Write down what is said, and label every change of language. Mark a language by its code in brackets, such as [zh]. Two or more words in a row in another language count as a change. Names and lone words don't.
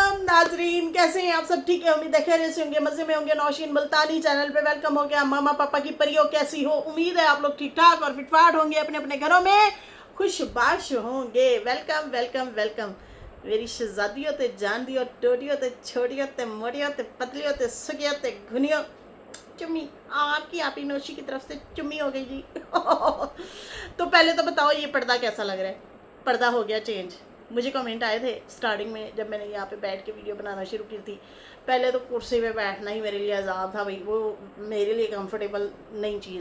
[ur] ناظرین، کیسے ہیں آپ سب? ٹھیک ہے، امید ہے خیریت سے ہوں گے، مزے میں ہوں گے۔ نوشین ملتانی چینل پہ ویلکم ہو گیا. ماما پاپا کی پریوں کیسی ہو؟ امید ہے آپ لوگ ٹھیک ٹھاک اور فٹ فاٹ ہوں گے، اپنے اپنے گھروں میں خوش باش ہوں گے. [en] welcome welcome welcome [pa] میری شہزادیوں تے جانڑیوں، ٹوٹیوں تے چھوٹیوں تے موٹیوں تے پتلیوں تے سکھیوں تے گھنیوں. [ur] چمی آپ کی آپ ہی نوشی کی طرف سے چمی ہو گئی جی. تو پہلے تو بتاؤ یہ پردہ کیسا لگ رہا ہے? پردہ ہو گیا چینج. مجھے کمنٹ آئے تھے سٹارٹنگ میں جب میں نے یہاں پہ بیٹھ کے ویڈیو بنانا شروع کی تھی. پہلے تو کرسی پہ بیٹھنا ہی میرے لیے عذاب تھا بھائی، وہ میرے لیے کمفرٹیبل نہیں چیز.